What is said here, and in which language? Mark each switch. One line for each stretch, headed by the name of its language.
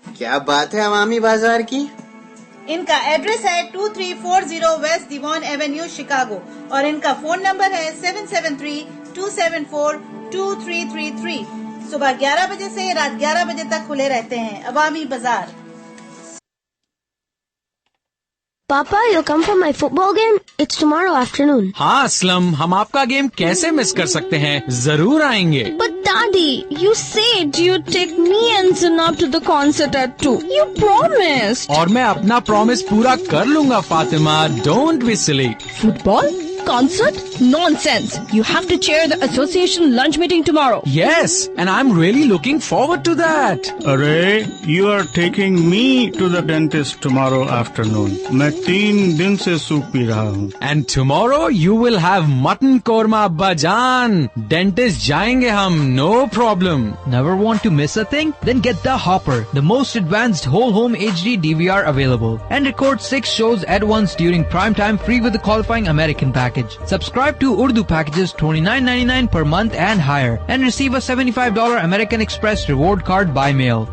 Urdu: کیا بات ہے عوامی بازار کی. ان کا ایڈریس ہے 2340 ویسٹ دیوان ایونیو, شکاگو, اور ان کا فون نمبر ہے 773-274-2333. صبح 11 بجے سے رات 11 بجے تک کھلے رہتے ہیں. عوامی بازار.
English: Papa, you'll come for my football game? It's tomorrow afternoon.
Urdu: ہاں اسلم, ہم آپ کا گیم کیسے مس کر سکتے ہیں, ضرور آئیں گے.
English: But Daddy, you said you'd take me and Zanab to the concert at 2. You promised. اور میں اپنا promise پورا کر لوں گا Fatima, don't be silly. Football? Concert? Nonsense. You have to chair the association lunch meeting tomorrow. Yes, and I'm really looking forward to that. Arey, you are taking me to the dentist tomorrow afternoon.
Urdu: میں 3 دن سے soup پی رہا ہوں.
English: And tomorrow you will have mutton korma abba jaan.
Urdu: Dentist جائیں گے ہم,
English: no problem. Never want to miss a thing? Then get the Hopper, the most advanced whole home HD DVR available, and record 6 shows at once during prime time, free with the qualifying American package. Subscribe to Urdu packages $29.99 per month and higher, and receive a $75 American Express reward card by mail.